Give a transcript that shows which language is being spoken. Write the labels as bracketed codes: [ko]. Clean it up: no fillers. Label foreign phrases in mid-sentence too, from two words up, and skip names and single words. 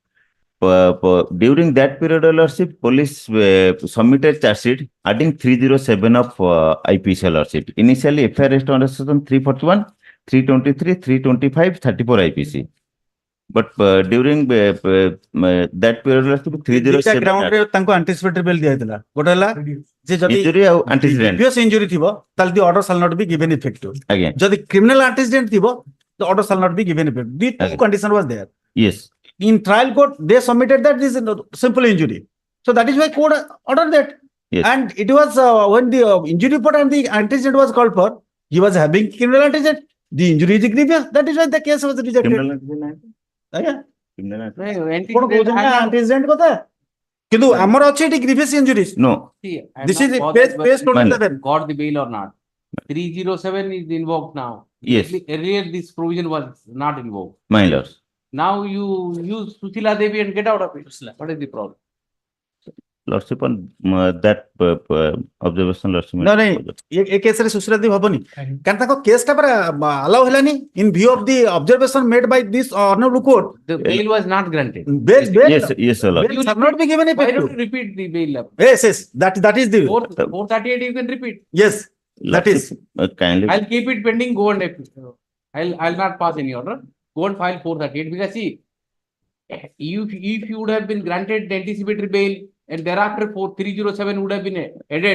[en] During that period, Your Lordship, police submitted charge sheet adding 307 of IPC, Your Lordship. Initially, FIR registered under section 341, 323, 325, 34 IPC. But during that period, Your Lordship, 307 [or] ଗ୍ରାଉଣ୍ଡରେ ତାଙ୍କୁ [en] anticipatory bail [or] ଦିଆଯାଇଥିଲା ଗୋଟେ ହେଲା ଯେ ଯଦି [en] injury ଆଉ antecedent. previous injury [or] ଥିବ ତାହେଲେ [en] the order shall not be given effect Again. [or] ଯଦି [en] criminal antecedent [or] ଥିବ [en] the order shall not be given effect. The two Okay. condition was there. Yes. In trial court, they submitted that this is simple injury. So that is why court ordered that. Yes. And it was when the injury report and the antecedent was called for, he was having criminal antecedent. The injury is grievous. That is why the case was rejected. Criminal antecedent. [or] ଆଜ୍ଞା [en] Court [or] antecedent କଥା କିନ୍ତୁ ଆମର ଅଛି ଏଠି [en] grievous injuries. No. See, I'm This not is bothered page whether 27. got the bail or not. 307 is invoked now. Yes. Earlier, this provision was not invoked. My lords. Now you use Sushila Devi and get out of it. What is the problem? Lordship on that observation, Lordship. No, no. [or] ଏ କେସରେ ସୁଶୀଲା ଦେବୀ ହବନି କାରଣ ତାଙ୍କ କେସଟା ପରା ଆଲାଉ ହେଲାନି [en] in view of the observation made by this honorable court. The bail was not granted. Bail, Yes, yes, sir, Lord. bail shall not be given Why effect. don't you repeat the bail? Yes, yes, that is the 438 you can repeat. yes, that is. Kindly. I'll keep it pending. Go and I'll not pass any order. Go and file 438 because see, if you would have been granted the anticipatory bail and thereafter 307 would have been added.